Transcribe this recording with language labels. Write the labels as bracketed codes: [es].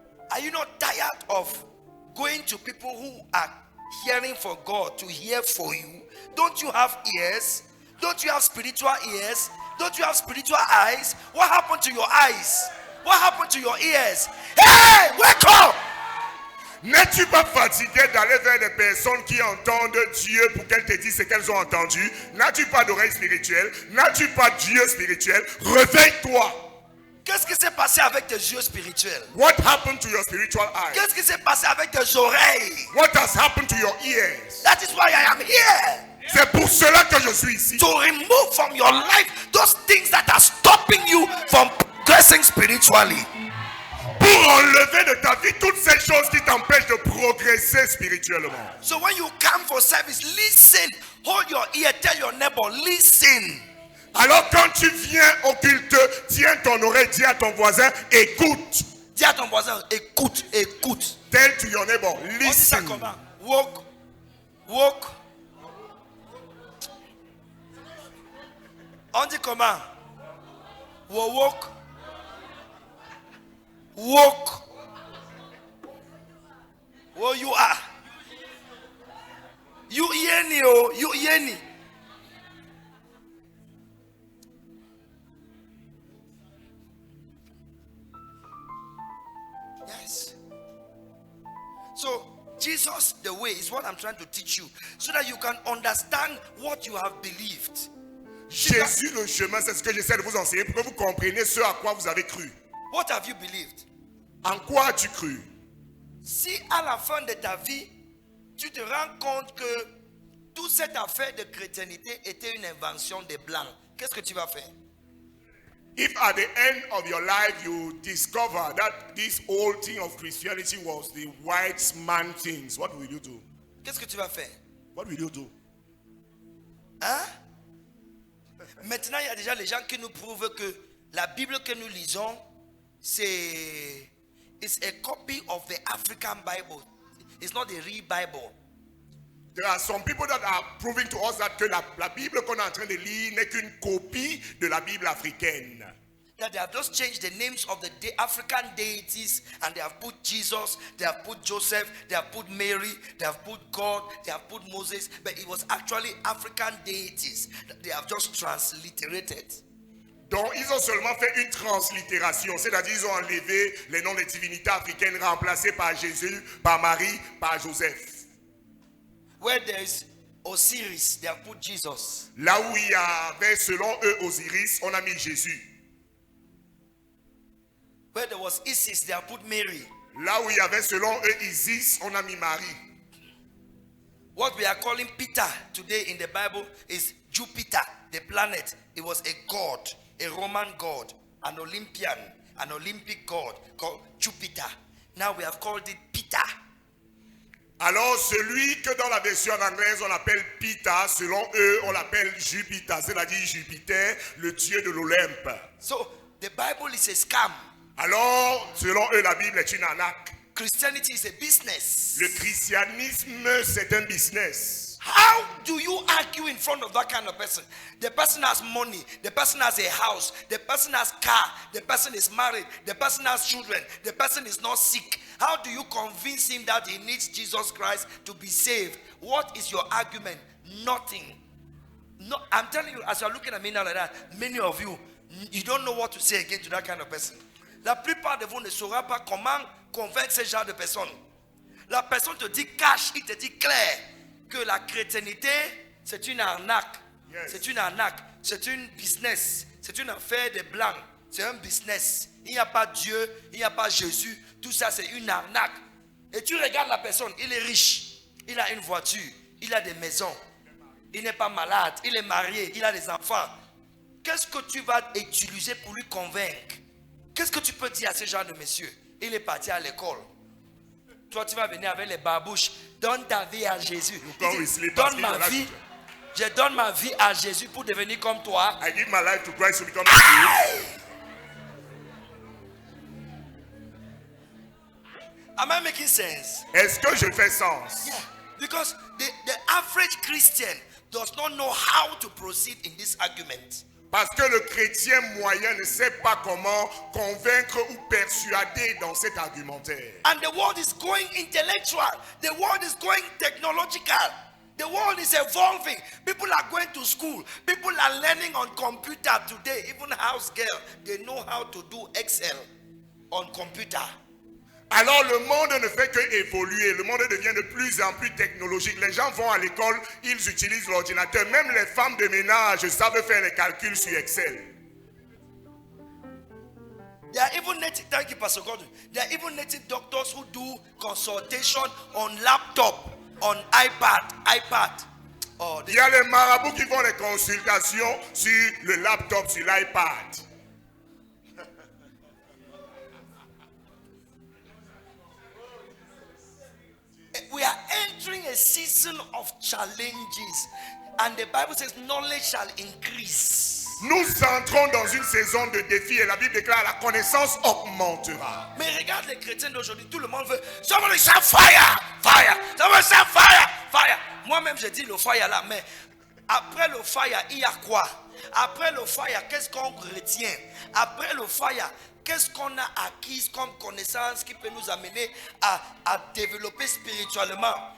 [en] Are you not tired of going to people who are hearing for God to hear for you? Don't you have ears? Don't you have spiritual ears? Don't you have spiritual eyes? What happened to your eyes? What happened to your ears? Hey, wake up! [fr] N'es-tu pas fatigué d'aller vers des personnes qui entendent Dieu pour qu'elles te disent ce qu'elles ont entendu? N'as-tu pas d'oreilles spirituelles? N'as-tu pas Dieu spirituel? Réveille-toi! Qu'est-ce qui s'est passé avec tes yeux spirituels? [en] What happened to your spiritual eyes? [fr] Qu'est-ce qui s'est passé avec tes oreilles? [en] What has happened to your ears? That is why I am here. [fr] C'est pour cela que je suis ici. [en] To remove from your life those things that are stopping you from progressing spiritually. [fr] Pour enlever de ta vie toutes ces choses qui t'empêchent de progresser spirituellement. [en] So when you come for service, listen. Hold your ear. Tell your neighbor, listen. [fr] Alors quand tu viens au culte, tiens ton oreille, dis à ton voisin, écoute. Dis à ton voisin, écoute, écoute. [en] Tell to your neighbor, listen. [fr] On dit ça comment? [en] Walk. [fr] On dit comment? [en] Walk. Where you are. You yeni oh, you yeni. So Jesus the way is what I'm trying to teach you, so that you can understand what you have believed. [fr] Jésus le chemin, c'est ce que j'essaie de vous enseigner pour que vous compreniez ce à quoi vous avez cru. [en] What have you believed? [fr] En quoi as-tu cru? Si à la fin de ta vie, tu te rends compte que toute cette affaire de chrétienté était une invention des Blancs, qu'est-ce que tu vas faire? [en] If at the end of your life you discover that this whole thing of Christianity was the white man things, what will you do? [fr] Qu'est-ce que tu vas faire? [en] What will you do? Hein? [fr] Maintenant, il y a déjà les gens qui nous prouvent que la Bible que nous lisons, c'est [en] a copy of the African Bible. It's not the real Bible. There are some people that are proving to us that [fr] que la Bible qu'on est en train de lire n'est qu'une copie de la Bible africaine. [en] That they have just changed the names of the African deities, and they have put Jesus, they have put Joseph, they have put Mary, they have put God, they have put Moses, but it was actually African deities that they have just transliterated. [fr] Donc ils ont seulement fait une translittération, c'est-à-dire ils ont enlevé les noms des divinités africaines remplacés par Jésus, par Marie, par Joseph. [en] Where there is Osiris, they have put Jesus. [fr] Là où il y avait selon eux Osiris, on a mis Jésus. [en] Where there was Isis, they have put Mary. [fr] Là où il y avait selon eux Isis, on a mis Marie. [en] What we are calling Peter today in the Bible is Jupiter, the planet. It was a god, a Roman god, an Olympian, an Olympic god called Jupiter. Now we have called it Peter. [fr] Alors celui que dans la version anglaise on appelle Peter, selon eux on l'appelle Jupiter, c'est-à-dire Jupiter, le dieu de l'Olympe. [en] So the Bible is a scam. [fr] Alors selon eux la Bible est une arnaque. [en] Christianity is a business. [fr] Le christianisme c'est un business. [en] How do you argue in front of that kind of person? The person has money, the person has a house, the person has car, the person is married, the person has children, the person is not sick. How do you convince him that he needs Jesus Christ to be saved? What is your argument? Nothing. No, I'm telling you, as you're looking at me now like that, many of you, you don't know what to say again to that kind of person. [fr] La plupart de vous ne sauront pas comment convaincre ce genre de personne. La personne te dit cash, il te dit clair que la chrétienté, c'est une arnaque. [en] Yes. [fr] C'est une arnaque. C'est une business. C'est une affaire de blancs. C'est un business. Il n'y a pas Dieu, il n'y a pas Jésus. Tout ça, c'est une arnaque. Et tu regardes la personne, il est riche. Il a une voiture, il a des maisons. Il n'est pas malade, il est marié, il a des enfants. Qu'est-ce que tu vas utiliser pour lui convaincre? Qu'est-ce que tu peux dire à ce genre de monsieur? Il est parti à l'école. Toi, tu vas venir avec les babouches. Donne ta vie à Jésus. Donne ma vie. Je donne ma vie à Jésus pour devenir comme toi. [en] I give my life to Christ to become like you. Am I making sense? [fr] Est-ce que je fais sens? [en] Yeah. Because the average Christian does not know how to proceed in this argument. [fr] Parce que le chrétien moyen ne sait pas comment convaincre ou persuader dans cet argumentaire. [en] And the world is going intellectual. The world is going technological. The world is evolving. People are going to school. People are learning on computer today. Even house girl, they know how to do Excel on computer. [fr] Alors le monde ne fait que évoluer, le monde devient de plus en plus technologique. Les gens vont à l'école, ils utilisent l'ordinateur. Même les femmes de ménage savent faire les calculs sur Excel. [en] There are even native, thank you, Pastor Gordon. There are even native doctors who do consultation on laptop, on iPad. Oh, [fr] Il y a les marabouts qui font les consultations sur le laptop, sur l'iPad. [en] We are entering a season of challenges, and the Bible says knowledge shall increase. [fr] Nous entrons dans une saison de défis et la Bible déclare la connaissance augmentera. Mais regarde les chrétiens d'aujourd'hui, tout le monde veut [en] somebody shout fire, fire, [fr] somebody shout fire, fire. Moi-même je dis le fire là, mais après le fire, il y a quoi? Après le fire, qu'est-ce qu'on retient? Après le fire, qu'est-ce qu'on a acquis comme connaissance qui peut nous amener à développer spirituellement?